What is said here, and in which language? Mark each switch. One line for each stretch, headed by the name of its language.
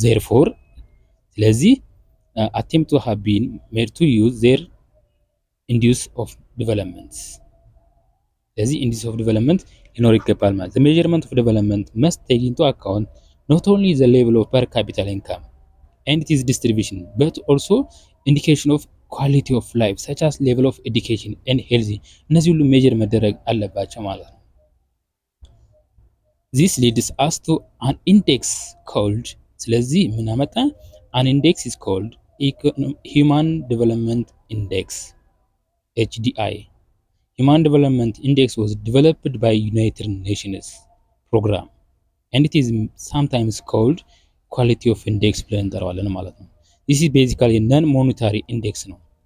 English: Therefore, ስለዚህ attempt to have been made to use their indice of development. ስለዚህ indice of development
Amharic: ሊኖር ይገባል ማለት
English: the measurement of development must take into account not only the level of per capita income and its distribution but also indication of quality of life such as level of education and health.
Amharic: እነዚህ ሁሉ ሜጀር መደረግ አለባቸው ማለት ነው።
English: This leads us to an index called
Amharic: ስለዚህ ምን አመጣ?
English: An index is called Human Development Index HDI. Human Development Index was developed by United Nations program and it is sometimes called Quality of Index
Amharic: ብለን እንጠራዋለን ማለት ነው።
English: This is basically non monetary index ነው።